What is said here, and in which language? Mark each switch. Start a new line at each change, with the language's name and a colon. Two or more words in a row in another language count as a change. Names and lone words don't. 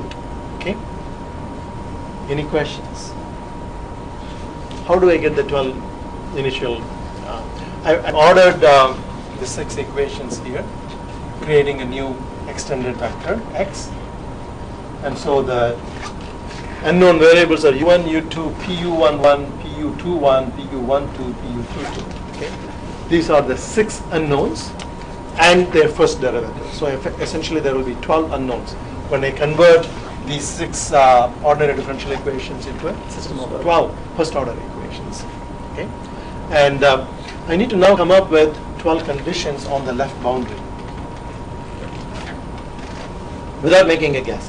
English: Okay, any questions? How do I get the 12 initial? I ordered the 6 equations here, creating a new extended vector x, and so the unknown variables are u1, u2, pu11, pu21, pu12, pu22. Okay, these are the 6 unknowns and their first derivative. So essentially there will be 12 unknowns when I convert these 6 ordinary differential equations into a system of 12 first order equations. Okay, and I need to now come up with 12 conditions on the left boundary without making a guess.